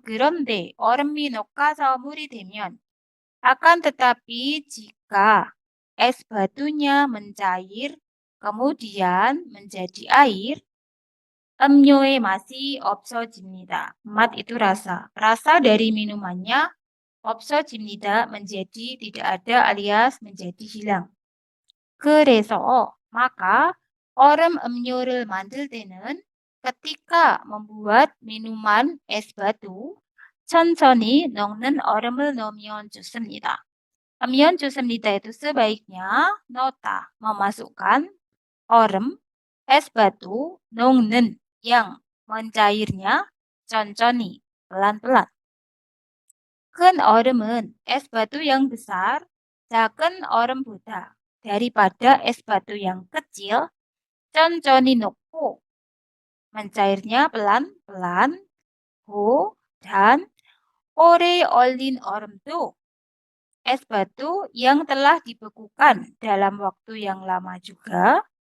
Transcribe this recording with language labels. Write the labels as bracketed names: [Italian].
[Korean] 그런데 얼음이 녹아서 물이 되면 [Indonesian] akan tetapi jika es batunya mencair kemudian menjadi air [Korean] 음료의 맛이 없어집니다. [Indonesian] 맛 itu rasa. Rasa dari minumannya 없어집니다. menjadi tidak ada alias menjadi hilang. [Korean] 그래서 [Indonesian] maka [Korean] 얼음 음료를 만들 때는 [Indonesian] ketika membuat minuman es batu [Korean] 천천히 녹는 얼음을 넣으면 좋습니다. 넣으면 좋습니다 [Indonesian] itu sebaiknya nota memasukkan 얼음 es batu 녹는 yang mencairnya 천천히 pelan-pelan. [Korean] 큰 얼음은 [Indonesian] es batu yang besar [Korean] 작은 얼음보다 [Indonesian] daripada es batu yang kecil [Korean] 천천히 녹고 [Indonesian] mencairnya pelan-pelan dan [Korean] 오래 얼린 얼음도 [Indonesian] es batu yang telah dibekukan dalam waktu yang lama juga.